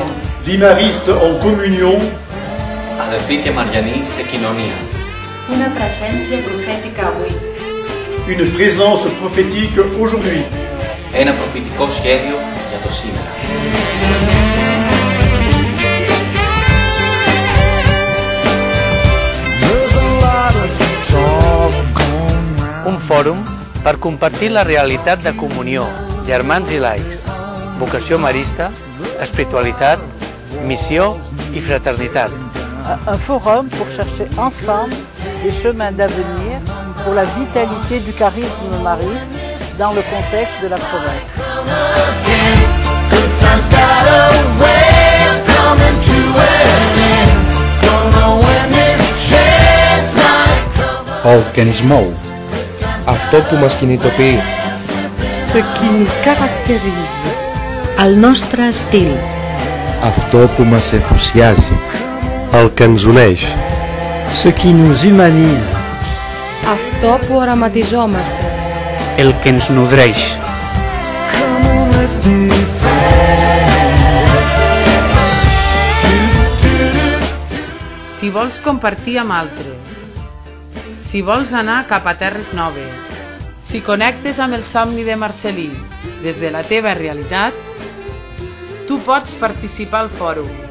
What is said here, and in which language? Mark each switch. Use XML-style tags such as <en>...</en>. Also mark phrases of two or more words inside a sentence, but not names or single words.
<fr>Vie mariste en communion.</fr> <el>Αδελφοί και Μαριανοί σε κοινωνία.</el> <ca>Una presència profètica avui.</ca> <fr>Une présence prophétique aujourd'hui.</fr> <el>Ένα προφητικό σχέδιο για το σήμερα.</el> <ca>Un fòrum per compartir la realitat de comunió, germans i laics, vocació marista, espiritualitat, missió i fraternitat.</ca> <fr>Un forum pour chercher ensemble des chemins d'avenir pour la vitalité du charisme mariste dans le contexte de la province.</fr> <ca>El que ens mou,</ca> <el>αυτό που μας κινητοποιεί.</el> <fr>Ce qui nous caractérise.</fr> <ca>El nostre estil.</ca> <el>Αυτό που μας ενθουσιάζει.</el> <ca>El que ens uneix.</ca> <fr>Ce qui nous humanise.</fr> <el>Αυτό που οραματιζόμαστε.</el> <ca>El que ens nodreix. Si vols compartir amb altres, si vols anar cap a terres noves, si connectes amb el somni de Marcelí des de la teva realitat, tu pots participar al fòrum.</ca>